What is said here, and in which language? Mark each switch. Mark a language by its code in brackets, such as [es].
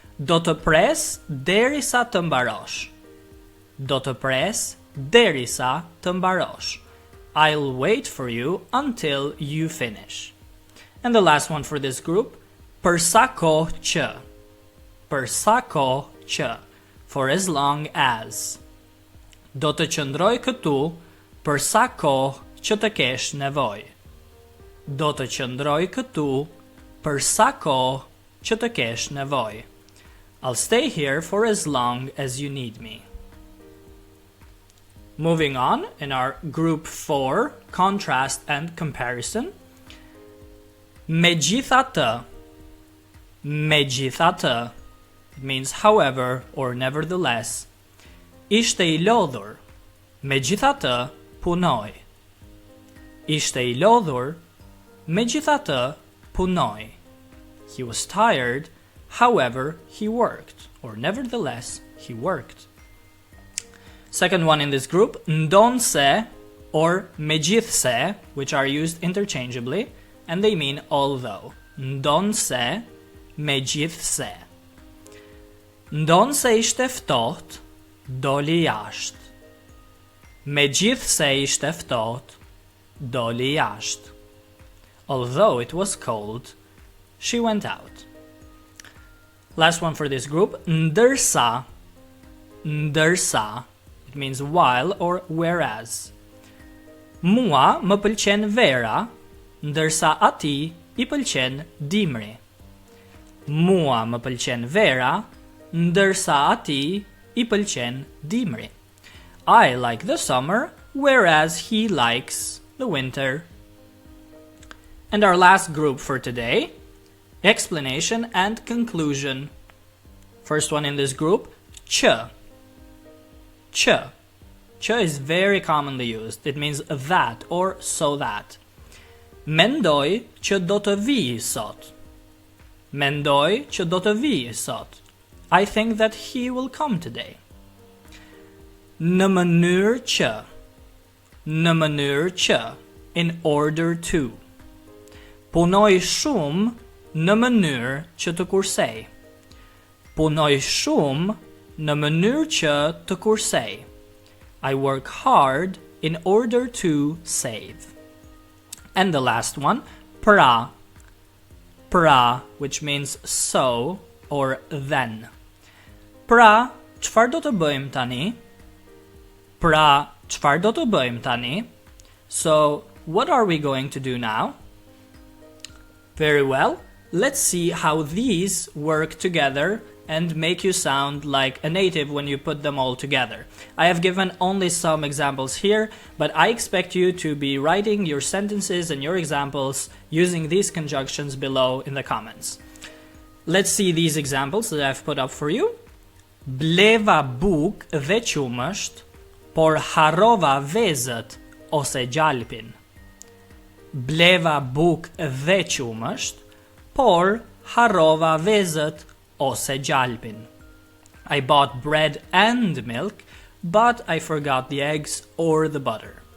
[sq] Do të pres derisa të mbarosh. Do të pres derisa të mbarosh. [en] I'll wait for you until you finish. And the last one for this group, për sa kohë që. [sq] Për sa kohë që. [en] For as long as. [sq] Do të qëndroj këtu për sa kohë që të kesh nevojë. Do të qëndroj këtu për sa kohë që të kesh nevojë. [en] I'll stay here for as long as you need me. Moving on, in our group 4, contrast and comparison. [sq] Megjithatë. Megjithatë. [en] It means however or nevertheless. [sq] Ishte I lodhur. Megjithatë punoi. Ishte I lodhur. Megjithatë punoi. [en] He was tired. However, he worked, or nevertheless, he worked. Second one in this group, ndonse or megjithse, which are used interchangeably, and they mean although. [sq] Ndonse, megjithse. Ndonse ishte ftohtë, doli jashtë. Megjithse ishte ftohtë, doli jashtë. [en] Although it was cold, she went out. Last one for this group, ndërsa. Ndërsa, means while or whereas. [sq] Mua më pëlqen vera, ndërsa atij I pëlqen dimri. Mua më pëlqen vera, ndërsa atij I pëlqen dimri. [en] I like the summer, whereas he likes the winter. And our last group for today, explanation and conclusion. First one in this group, që. Që. Që is very commonly used. It means that or so that. [sq] Mendoj që do të vijë sot. Mendoj që do të vijë sot. [en] I think that he will come today. [sq] Në mënyrë që. Në mënyrë që. [en] In order to. [sq] Punoj shumë në mënyrë që të kursej. Punoj shumë në mënyrë që të kursej. [en] I work hard in order to save. And the last one, pra. Pra, which means so or then. [sq] Pra, çfarë do të bëjmë tani? Pra, çfarë do të bëjmë tani? [en] So, what are we going to do now? Very well. Let's see how these work together and make you sound like a native when you put them all together. I have given only some examples here, but I expect you to be writing your sentences and your examples using these conjunctions below in the comments. Let's see these examples that I've put up for you. [sq] Bleva buk dhe qumësht, por harrova vezët ose gjalpin. Bleva buk dhe qumësht, por harrova vezët ose gjalpin. [en] I bought bread and milk, but I forgot the eggs or the butter.